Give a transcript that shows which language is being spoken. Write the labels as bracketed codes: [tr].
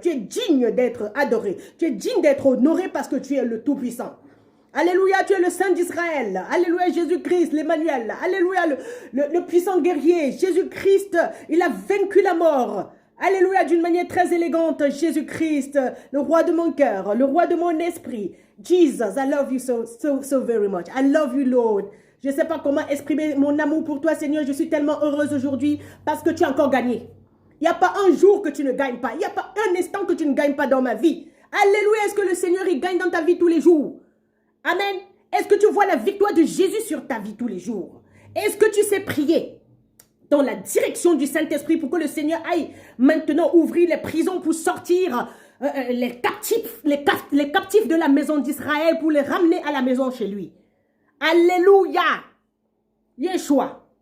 [fr] Tu es digne d'être adoré. Tu es digne d'être honoré parce que tu es le Tout-Puissant. Alléluia, tu es le Saint d'Israël. Alléluia, Jésus-Christ, l'Emmanuel. Alléluia, le puissant guerrier. Jésus-Christ, il a vaincu la mort. Alléluia, d'une manière très élégante. Jésus-Christ, le roi de mon cœur, le roi de mon esprit. [en] Jesus, I love you so very much. I love you, Lord. [fr] Je ne sais pas comment exprimer mon amour pour toi, Seigneur. Je suis tellement heureuse aujourd'hui parce que tu as encore gagné. Il n'y a pas un jour que tu ne gagnes pas. Il n'y a pas un instant que tu ne gagnes pas dans ma vie. Alléluia, est-ce que le Seigneur, il gagne dans ta vie tous les jours? Amen. Est-ce que tu vois la victoire de Jésus sur ta vie tous les jours? Est-ce que tu sais prier dans la direction du Saint-Esprit pour que le Seigneur aille maintenant ouvrir les prisons pour sortir les captifs de la maison d'Israël pour les ramener à la maison chez lui? Alléluia. Yeshua.